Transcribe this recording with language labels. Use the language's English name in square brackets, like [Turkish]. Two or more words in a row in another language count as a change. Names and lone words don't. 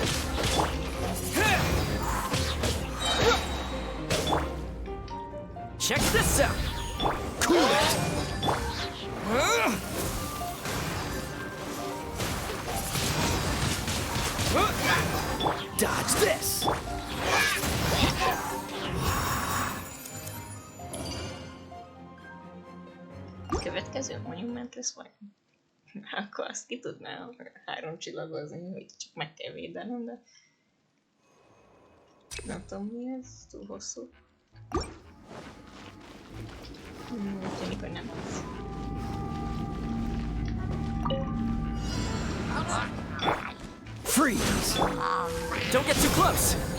[English] Check this out! Cool it! Dodge this! [Hungarian] Következő monument lesz vagy? Akkor azt ki tudná 3 csillagozni, hogy csak meg kell védenem, de nem tudom mi ez, túl hosszú. Úgy tűnik, hogy nem lesz. [English] Freeze! Don't get too close!